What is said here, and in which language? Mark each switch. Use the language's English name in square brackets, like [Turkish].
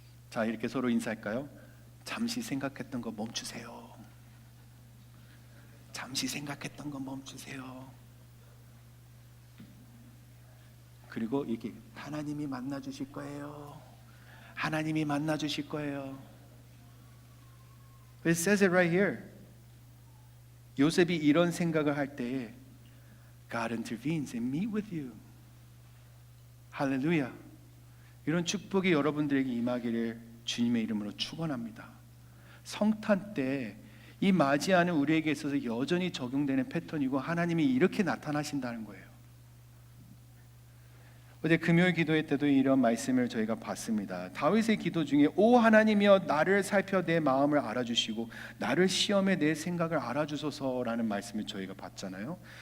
[Korean] 자, 이렇게 서로 인사할까요? 잠시 생각했던 거 멈추세요. 잠시 생각했던 거 멈추세요. 그리고 이렇게 하나님이 만나 주실 거예요. 하나님이 만나 주실 거예요. [English] It says it right here. [Korean] 요셉이 이런 생각을 할 때에 [English] God intervenes and meet with you. [Korean] 할렐루야. 이런 축복이 여러분들에게 임하기를 주님의 이름으로 축원합니다. 성탄 때 이 맞이하는 우리에게 있어서 여전히 적용되는 패턴이고 하나님이 이렇게 나타나신다는 거예요. 어제 금요일 기도회 때도 이런 말씀을 저희가 봤습니다. 다윗의 기도 중에 오 하나님이여 나를 살펴 내 마음을 알아주시고 나를 시험해 내 생각을 알아주소서라는 말씀을 저희가 봤잖아요.